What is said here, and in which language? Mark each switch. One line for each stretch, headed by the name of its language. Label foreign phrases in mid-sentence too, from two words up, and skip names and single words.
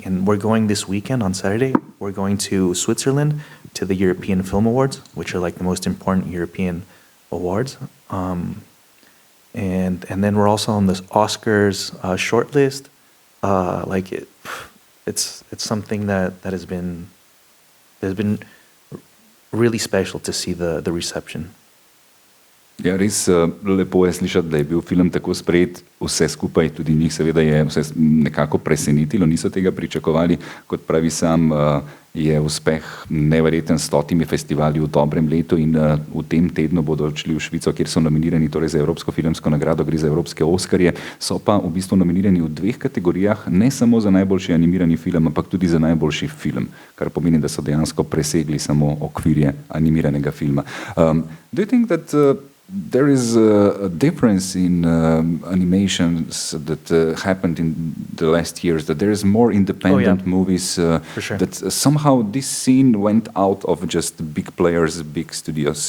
English: And we're going this weekend on Saturday. We're going to Switzerland to the European Film Awards, which are the most important European awards. And then we're also on the Oscars shortlist. It's something that has been really special to see the reception.
Slovenian: Ja, res lepo je slišati, da je bil film tako sprejet, vse skupaj, tudi njih seveda je vse nekako presenetilo, niso tega pričakovali, kot pravi sam, je uspeh neverjeten s 100 festivali v dobrem letu in v tem tednu bodo odšli v Švico, kjer so nominirani torej za Evropsko filmsko nagrado, gre za Evropske Oskarje, so pa v bistvu nominirani v 2 kategorijah, ne samo za najboljši animirani film, ampak tudi za najboljši film, kar pomeni, da so dejansko presegli samo okvirje animiranega filma.
English: Do you think that there is a difference in animations that happened in the last years, that there is more independent movies, For sure. that somehow this scene went out of just big players, big studios?